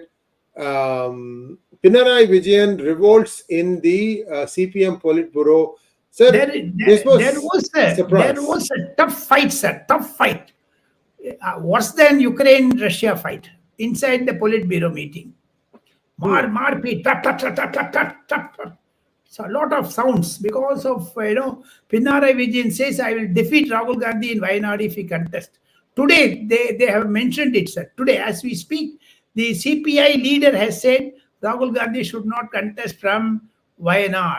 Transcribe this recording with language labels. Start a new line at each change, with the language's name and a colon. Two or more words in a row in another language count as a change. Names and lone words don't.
English: Pinnarai Vijayan revolts in the CPM Politburo. Sir, there was a tough fight, sir. Tough fight. Worse than Ukraine-Russia fight inside the Politburo meeting. Marpi, tap, tap, tap, tap, tap, tap, tap. So a lot of sounds because of, Pinnarai Vijayan says, I will defeat Rahul Gandhi in Wayanad if he contests. Today, they have mentioned it, sir. Today, as we speak, the CPI leader has said Rahul Gandhi should not contest from Wayanad.